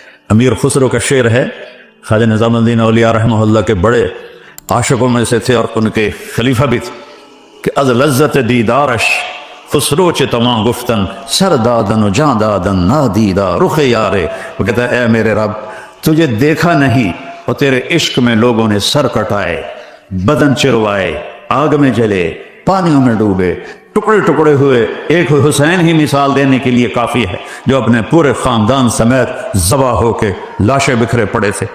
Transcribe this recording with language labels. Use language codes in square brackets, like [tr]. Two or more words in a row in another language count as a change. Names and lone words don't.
[ur] امیر خسرو کا شعر ہے، خواجہ نظام الدین اولیاء رحمہ اللہ کے بڑے عاشقوں میں سے تھے اور ان کے خلیفہ بھی تھے کہ [fa] از لذت دیدارش خسرو چے تمام گفتن سر دادن و جان دادن نادیدہ رخ یارے. [ur] وہ کہتا ہے اے میرے رب تجھے دیکھا نہیں اور تیرے عشق میں لوگوں نے سر کٹائے، بدن چروائے، آگ میں جلے، پانیوں میں ڈوبے، ٹکڑے ٹکڑے ہوئے. ایک حسین ہی مثال دینے کے لیے کافی ہے جو اپنے پورے خاندان سمیت ذبح ہو کے لاشیں بکھرے پڑے تھے.